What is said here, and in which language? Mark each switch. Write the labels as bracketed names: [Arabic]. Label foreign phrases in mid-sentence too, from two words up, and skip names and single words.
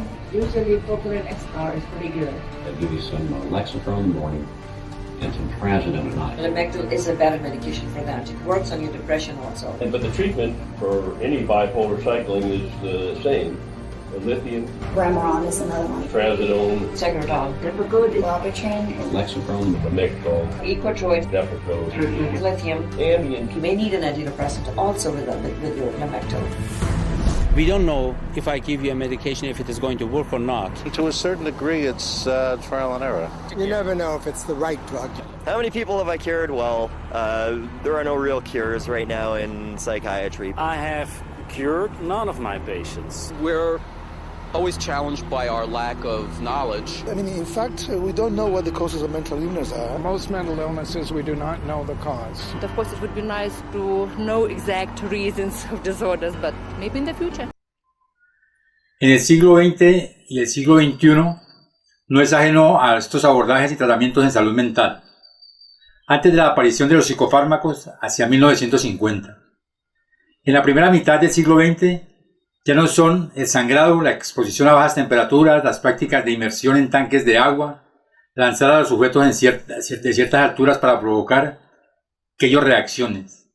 [English] Usually Propylene XR is pretty good. They'll give you some Lexapro in the morning and some Trazodone at night. Lamictal is a better medication for that. It works on your depression also. But the treatment for any bipolar cycling is the same. Lithium, Remeron is another one. Trazodone, Tegretol, Depakote, Wellbutrin, Lexapro, Lamictal, Equatroid, Depakote, lithium. Ambien. You may need an antidepressant also with your Lamictal. We don't know if I give you a medication if it is going to work or not. To a certain degree, it's trial and error. You never know if it's the right drug. How many people have I cured? Well, there are no real cures right now in psychiatry. I have cured none of my patients. We're always challenged by our lack of knowledge. In fact, we don't know what the causes of mental illness are. Most mental illnesses, we do not know the cause. Of course, it would be nice to know exact reasons of disorders, but maybe in the future. [Spanish] En el siglo XX y el siglo XXI no es ajeno a estos abordajes y tratamientos en salud mental. Antes de la aparición de los psicofármacos, hacia 1950. En la primera mitad del siglo XX, ya no son el sangrado, la exposición a bajas temperaturas, las prácticas de inmersión en tanques de agua, lanzar a los sujetos de ciertas alturas para provocar aquellas reacciones.